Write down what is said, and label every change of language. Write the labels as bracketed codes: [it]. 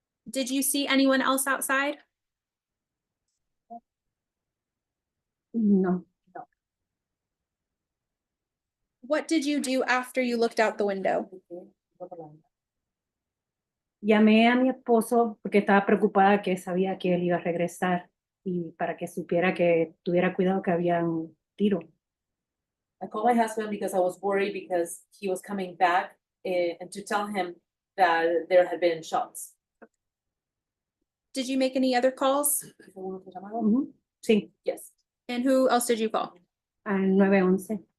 [en] Did you see anyone else outside? No. What did you do after you looked out the window? [es] Llamé a mi esposo porque estaba preocupada que sabía que él iba a regresar y para que supiera que tuviera cuidado que había un tiro. [en] I called my husband because I was worried because he was coming back and to tell him that there had been shots. Did you make any other calls? [es] Ujú. Sí, [en] Yes, And who else did you call? [es] al 911.